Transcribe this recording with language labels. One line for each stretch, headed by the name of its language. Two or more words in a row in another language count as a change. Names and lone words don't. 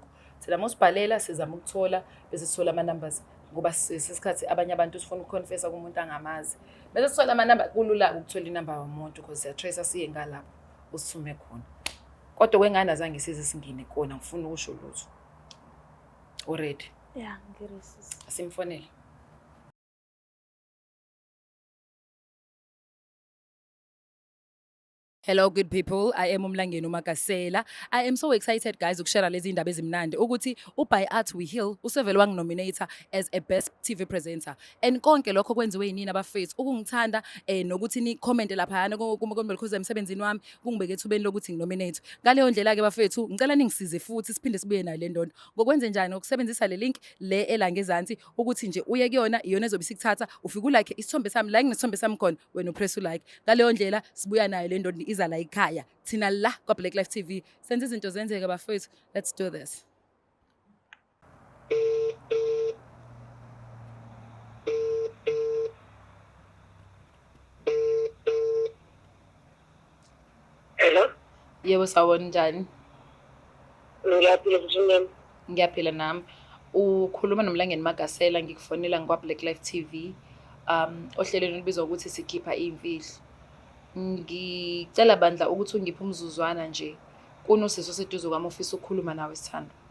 Zulu: Thina mosibhalela sizama ukuthola bese sithola ama numbers ngoba sesikhathi abanye abantu sifuna ukuconfessa kumuntu angamazi. Bese sithola ama number kulula ukuthola inamba yomuntu because siya trace siye ngalapho usithume khona. Kodwa kwengane azange size singine kona ngifuna ukusho lutho. Already. Yeah, ngiresisa. Asimfonele.
English: Hello good people, I am Umlangeni uMakasela. I am so excited guys ukushare lezi indaba ezimnandi ukuthi uBy Art We Heal usevele wanginominator as a best TV presenter.
Zulu: And konke lokho kwenziwe yinini abafethu ukungithanda nokuthi ni comment lapha kuma-Bekhozi emsebenzini wami kungibeke ethubeni lokuthi nginominate. Ngaleyo ndlela ke bafethu ngicela ningisize futhi siphinde sibuye nayo le ndondo. Ngokwenze njani ukusebenzisa le link le elangezansi ukuthi nje uye kuyona iyona ezobe sikuthatha ufike ulike isithombe sami la nginesithombe sami khona wena upress ulike. Ngaleyo ndlela sibuya nayo le ndondo iza la ekhaya thina la kwa Black Life TV senze izinto zenzeke bafethu.
English: Let's do this.
Zulu: Hello? Yebo sawona njani? Ngiyaphila futhi Ngiyaphila nami. Ukhuluma noMlangeni Makasela ngikufonela ngikwa Black Life TV. Ohlelweni olubizwa ukuthi sikhipha imfihlo. Ngicela bandla ukuthi ungiphe umzuzwana nje kunosisi oseduze kwami ofisa ukukhuluma nawe Sithando.